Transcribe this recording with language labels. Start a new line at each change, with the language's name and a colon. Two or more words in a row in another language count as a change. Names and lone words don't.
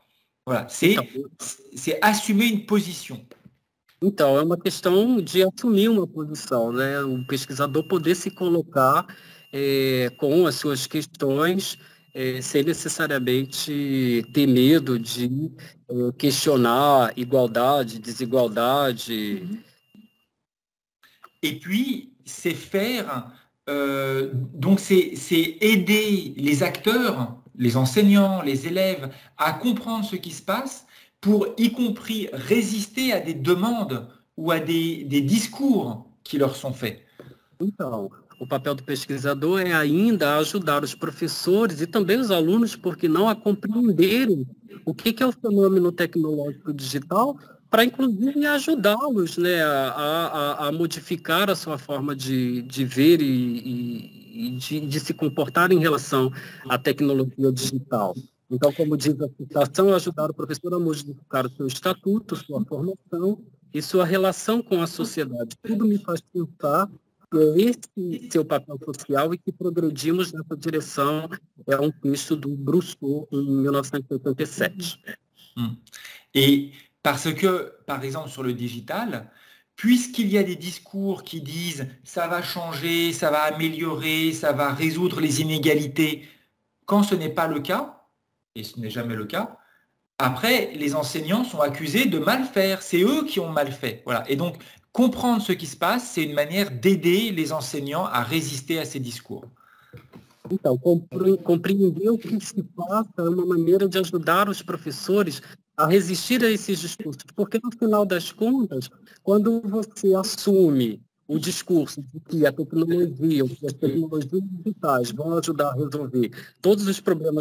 French: Voilà, c'est assumer une position.
Portuguese: Então, é uma questão de assumir uma posição, né? O pesquisador poder se colocar com as suas questões, sem necessariamente ter medo de questionar igualdade, desigualdade.
French: Et puis, c'est faire, donc c'est aider les acteurs, les enseignants, les élèves à comprendre ce qui se passe pour y compris résister à des demandes ou à des discours qui leur sont faits.
Portuguese: Então, o papel do pesquisador é ainda ajudar os professores e também os alunos, porque não a compreenderem o que é o fenômeno tecnológico digital, para inclusive ajudá-los, né, a modificar a sua forma de ver e de se comportar em relação à tecnologia digital. Então, como diz a citação, ajudar o professor a modificar o seu estatuto, sua formação e sua relação com a sociedade. Tudo me faz pensar que é esse seu papel social e que progredimos nessa direção. É um texto do Brousseau, em 1987.
French: Et parce que, par exemple, sur le digital, puisqu'il y a des discours qui disent « ça va changer, ça va améliorer, ça va résoudre les inégalités », quand ce n'est pas le cas, et ce n'est jamais le cas, après, les enseignants sont accusés de mal faire. C'est eux qui ont mal fait. Voilà. Et donc, comprendre ce qui se passe, c'est une manière d'aider les enseignants à résister à ces discours.
Portuguese: Então, compreender o que se passa é uma maneira de ajudar os professores a resistir a esses discursos. Porque, no final das contas, quando você assume o discurso de que a tecnologia, ou que as tecnologias digitais vão ajudar a resolver todos os problemas